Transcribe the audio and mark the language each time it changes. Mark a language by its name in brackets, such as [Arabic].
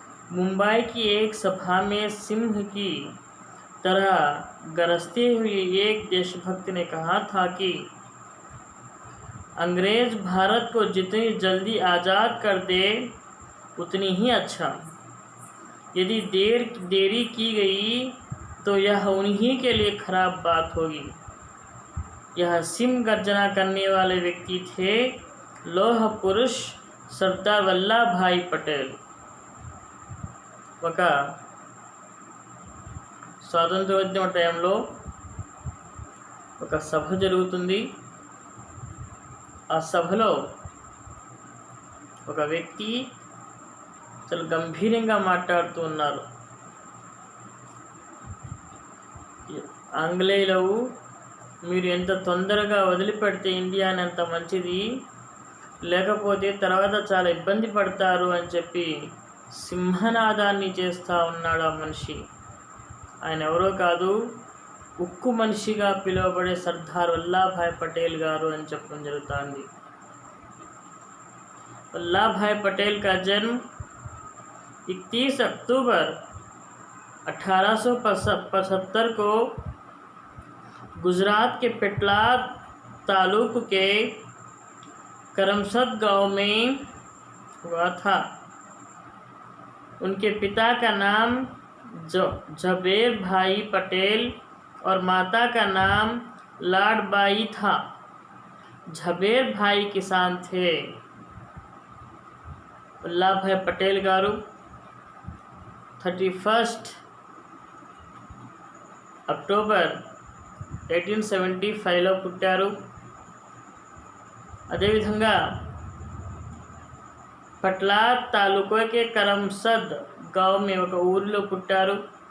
[Hindi] मुंबई की एक सभा में सिंह की तरह गरजते हुए एक देशभक्त ने कहा था कि अंग्रेज भारत को जितनी जल्दी आज़ाद कर दे उतनी ही अच्छा. यदि देरी की गई तो यह उन्हीं के लिए खराब बात होगी. यह सिंह गर्जना करने वाले व्यक्ति थे लोह पुरुष సర్దార్ వల్లభాయ్ పటేల్. [Telugu] ఒక స్వాతంత్రోద్యమ టైంలో ఒక సభ జరుగుతుంది. ఆ సభలో ఒక వ్యక్తి చాలా గంభీరంగా మాట్లాడుతూ ఉన్నారు. ఆంగ్లేయులు మీరు ఎంత తొందరగా వదిలిపెడితే ఇండియాని అంత మంచిది, లేకపోతే తర్వాత చాలా ఇబ్బంది పడతారు అని చెప్పి సింహనాదాన్ని చేస్తూ ఉన్నాడు ఆ మనిషి. ఆయన ఎవరో కాదు, ఉక్కు మనిషిగా పిలువబడే సర్దార్ వల్లభాయ్ పటేల్ గారు అని చెప్పడం జరుగుతుంది. [Hindi] वल्लभभाई पटेल का जन्म 31 अक्टूबर 1875 को गुजरात के पेटलाद तालुक के करमसद गांव में हुआ था. उनके पिता का नाम झबेर भाई पटेल और माता का नाम लाडबाई था. झबेर भाई किसान थे. [Telugu] वल्लभभाई पटेल गारू 31 అక్టోబర్ 1875లో పుట్టారు. అదేవిధంగా పట్లాద్ తాలూకాకే [Hindi] करमसद गांव में [Telugu] ఒక ఊరిలో పుట్టారు.